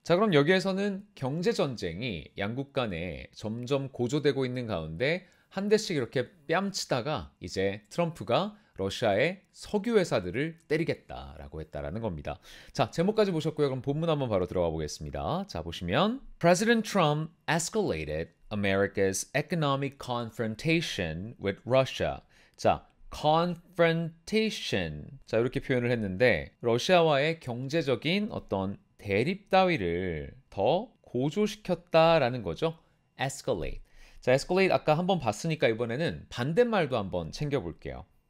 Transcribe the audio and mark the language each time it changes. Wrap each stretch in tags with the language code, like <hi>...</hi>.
<ko>자, 그럼 여기에서는 경제 전쟁이 양국 간에 점점 고조되고 있는 가운데 한 대씩 이렇게 뺨치다가 이제 트럼프가 러시아의 석유 회사들을 때리겠다라고 했다라는 겁니다. 자, 제목까지 보셨고요. 그럼 본문 한번 바로 들어가 보겠습니다. 자, 보시면</ko> <en>President Trump escalated America's economic confrontation with Russia.</en> <ko>자, confrontation. 자, 이렇게 표현을 했는데 러시아와의 경제적인 어떤 대립 따위를 더 고조시켰다라는 거죠.</ko> <en>escalate.</en> <ko>자, escalate 아까 한번 봤으니까 이번에는 반대말도 한번 챙겨볼게요.</ko>